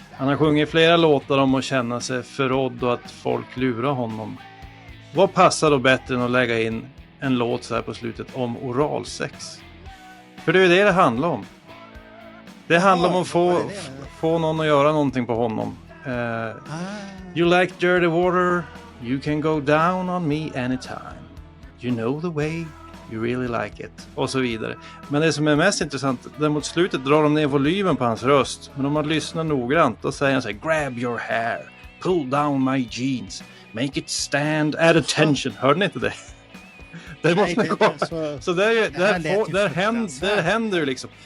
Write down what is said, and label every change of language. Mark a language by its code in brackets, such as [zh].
[sv] Han har sjungit flera låtar om att känna sig förrådd och att folk lurar honom. Vad passar då bättre än att lägga in en låt så här på slutet om oralsex? För det är ju det handlar om. Det handlar om att få någon att göra någonting på honom. [en] You like dirty water, you can go down on me anytime. You know the way, you really like it. [sv] Och så vidare. Men det som är mest intressant, där mot slutet drar de ner volymen på hans röst. Men om man lyssnar noggrant, då säger han så här: [en] grab your hair, pull down my jeans, make it stand at attention. [sv] Hörde ni inte det? Det måste komma. Så där händer liksom.